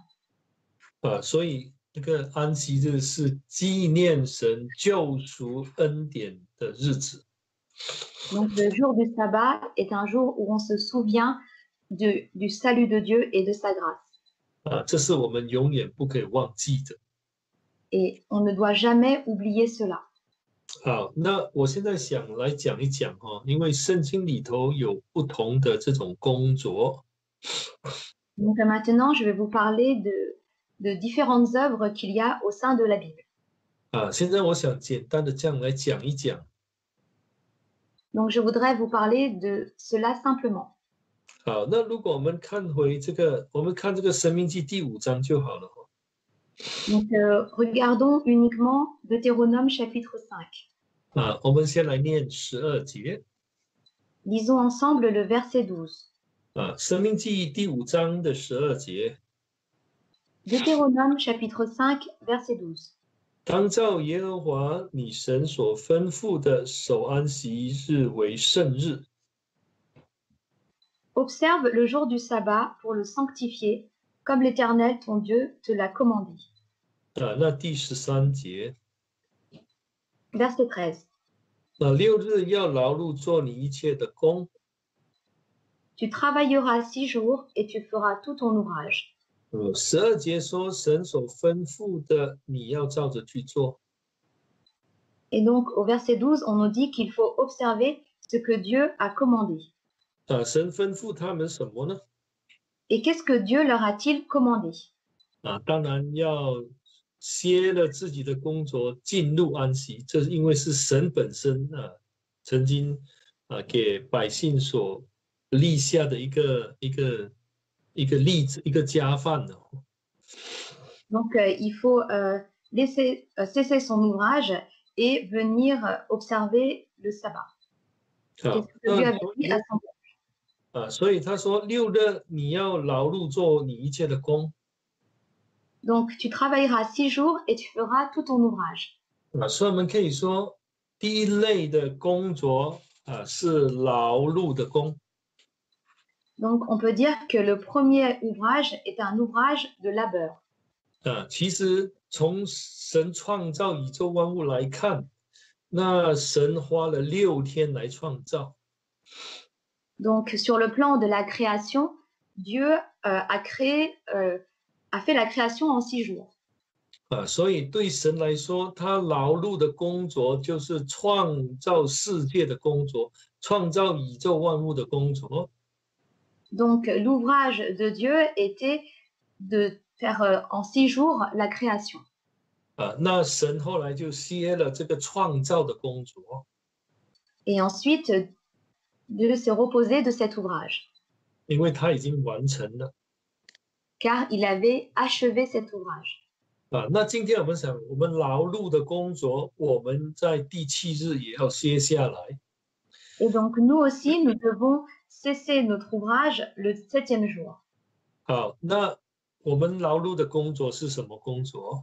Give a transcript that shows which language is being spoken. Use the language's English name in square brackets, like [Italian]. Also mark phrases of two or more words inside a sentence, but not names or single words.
[Chinese] 所以这个安息日是纪念神救赎恩典的日子。 [French] Donc, le jour du sabbat est un jour où on se souvient du salut de Dieu et de sa grâce. [Chinese] 这是我们永远不可以忘记的。 [French] Et on ne doit jamais oublier cela. [Chinese] 好，那我现在想来讲一讲因为圣经里头有不同的这种工作。 [French] Donc maintenant, je vais vous parler de différentes œuvres qu'il y a au sein de la Bible. [Chinese] 现在我想简单的这样来讲一讲。 [French] Donc je voudrais vous parler de cela simplement. [Chinese] 好，那如果我们看回这个，我们看这个申命记第5章就好了。 [French] Donc regardons uniquement Deutéronome chapitre 5. [Chinese] 我们先来念12节。 [French] Lisons ensemble le verset 12. [Chinese] 申命记第5章的12节。 [French] Deutéronome chapitre 5 verset 12. [Chinese] 当照耶和华你神所吩咐的守安息日为圣日。 [French] Observe le jour du sabbat pour le sanctifier, comme l'Éternel ton Dieu te l'a commandé. [Chinese] 那第13节。 [French] Verset 13. [Chinese] 6日要劳碌做你一切的工。 [French] Tu travailleras 6 jours et tu feras tout ton ouvrage. [Chinese] 12 节说神所吩咐的你要照着去做。 [French] Et donc au verset 12, on nous dit qu'il faut observer ce que Dieu a commandé. [Chinese] 神吩咐他们什么呢？ [French] Et qu'est-ce que Dieu leur a-t-il commandé? [Chinese] 当然要歇了自己的工作，进入安息。这是因为是神本身曾经给百姓所立下的一个例子，一个家范。 [French] Donc il faut cesser son ouvrage et venir observer le sabbat. C'est ce que Dieu avait dit à son peuple. [Chinese] 所以他说6日你要劳碌做你一切的工。 [French] Donc tu travailleras 6 jours et tu feras tout ton ouvrage. [Chinese] 所以我们可以说第一类的工作是劳碌的工。 [French] Donc on peut dire que le premier ouvrage est un ouvrage de labeur. [Chinese] 其实从神创造宇宙万物来看，那神花了6天来创造。 [French] Donc sur le plan de la création, Dieu a fait la création en 6 jours. [Chinese] 所以对神来说，他劳碌的工作就是创造世界的工作，创造宇宙万物的工作。 [French] Donc l'ouvrage de Dieu était de faire en 6 jours la création. [Chinese] 那神后来就歇了这个创造的工作。 [French] Et ensuite, Dieu s'est reposé de cet ouvrage. [Chinese] 因为他已经完成了。 [French] Car il avait achevé cet ouvrage. [Chinese] 那今天我们想，我们劳碌的工作，我们在第7日也要歇下来。 [French] Et donc nous aussi, nous devons cesser notre ouvrage le 7e jour. [Chinese] 好，那我们劳碌的工作是什么工作？